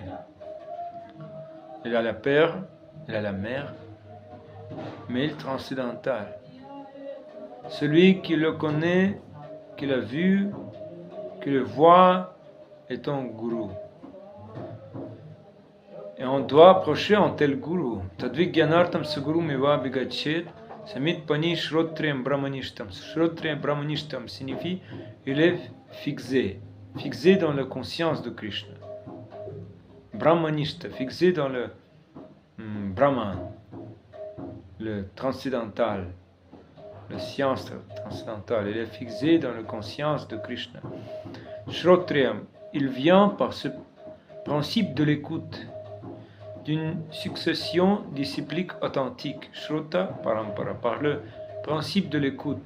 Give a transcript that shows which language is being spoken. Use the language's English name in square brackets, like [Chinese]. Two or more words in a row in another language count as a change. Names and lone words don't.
[French] Il a la père, il a la mère, mais il est transcendantal. Celui qui le connaît, qui l'a vu, qui le voit, est un gourou. Et on doit approcher un tel gourou. [Sanskrit] तद्विज्ञानार्थं सगुरुम् एव अभिगच्छेत् समित् पाणिः श्रोत्रियं ब्रह्मनिष्ठम्. श्रोत्रियं ब्रह्मनिष्ठम् [French] signifie il est fixé dans la conscience de Krishna. Brahmanishta, fixé dans le Brahman, le transcendantal, la science transcendantale. Il est fixé dans la conscience de Krishna. Shrotriyam, il vient par ce principe de l'écoute, d'une succession disciplique authentique, [Sanskrit] श्रोत परम्परा, [French] par le principe de l'écoute.